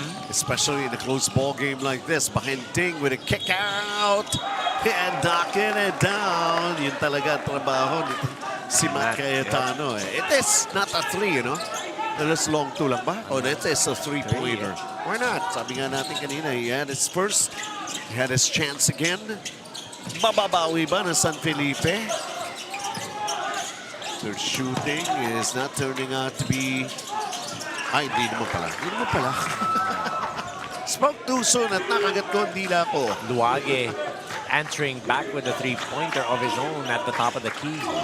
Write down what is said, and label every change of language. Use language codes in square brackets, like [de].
[en] Especially in a close ball game like this. Bahinting with a kick out. And knocking it down. [tl] Yun talaga ang trabaho ni si Matt Cayetano. [en] It is not a 3, you know? It is long 2 [tl] lang ba? [en] Oh, that is a 3-pointer. Why not? [tl] Sabi nga natin kanina, [en] he had his first. He had his chance again. [tl] Mababawi ba ng San Felipe? [en] Their shooting is not turning out to be... [tl] Ay, hindi naman pala. Hindi naman pala. [en] Spoke too soon [tl] at nakagat ko ang dila ko. [en] Luage answering back with a 3-pointer of his own at the top of the key.